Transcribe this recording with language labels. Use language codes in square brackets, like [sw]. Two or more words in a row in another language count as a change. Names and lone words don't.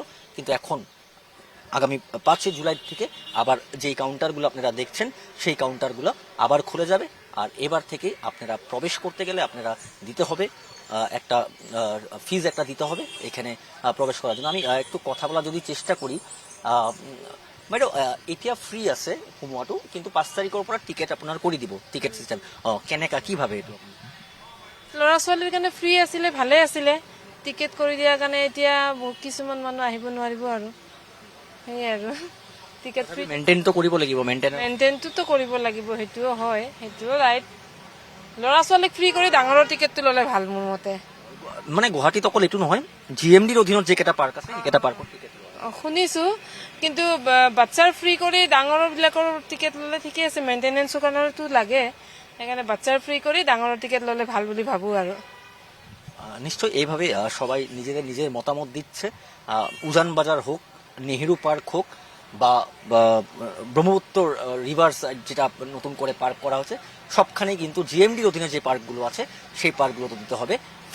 [bn] কিন্তু এখন আগামী 5 জুলাই থেকে আবার যেই কাউন্টারগুলো আপনারা দেখছেন, সেই কাউন্টারগুলো আবার খুলে যাবে। আর এবার থেকে আপনারা প্রবেশ করতে গেলে আপনারা দিতে হবে একটা ফিজ একটা দিতে হবে এখানে প্রবেশ করার জন্য। আমি একটু কথা বলার যদি চেষ্টা করি, [as] বাইদেউ, এতিয়া ফ্ৰী আছে সোমোৱাটো, কিন্তু 5 তাৰিখৰ পৰা টিকেট আপোনাৰ কৰি দিব, টিকেট চিষ্টেম কেনেকা কিভাবে এইটো? ল'ৰা ছোৱালীৰ কাৰণে ফ্ৰী আছিলে, ভালে আছিলে। টিকেট কৰি দিয়াৰ কাৰণে এতিয়া কিছুমান মানুহ আহিব নোৱাৰিব আৰু সেয়াই আৰু টিকেট ফ্ৰী মেইনটেইনটো কৰিব লাগিব। মেইনটেইনটোতো কৰিব লাগিব, সেইটোও হয়, সেইটোও ৰাইট। ল'ৰা ছোৱালীক ফ্ৰী কৰি ডাঙৰৰ টিকেটটো ল'লে ভাল মোৰ মতে। মানে গুৱাহাটীত অকল এইটো নহয়, জিএমডিৰ অধীনত যেইকেইটা পাৰ্ক আছে সেইকেইটা পাৰ্কৰ টিকেট শুনিছো, কিন্তু বাচ্চাৰ ফ্ৰী কৰি ডাঙৰৰ বিলাকৰ টিকেট ল'লে ঠিকে আছে। মেইনটেনেন্সৰ কাৰণেতো লাগে, সেইকাৰণে বাচ্চাৰ ফ্ৰী কৰি ডাঙৰৰ টিকেট ল'লে ভাল বুলি ভাবো। [bn] আর নিশ্চয়ই এইভাবে সবাই নিজেদের মতামত দিচ্ছে। উজান বাজার হোক, নেহেরু পার্ক হোক, বা ব্রহ্মপুত্র রিভার সাইড যেটা নতুন করে পার্ক করা হচ্ছে, সবখানেই কিন্তু জিএমডির অধীনে যে পার্কগুলো আছে সেই পার্কগুলোতে দিতে হবে ফিস।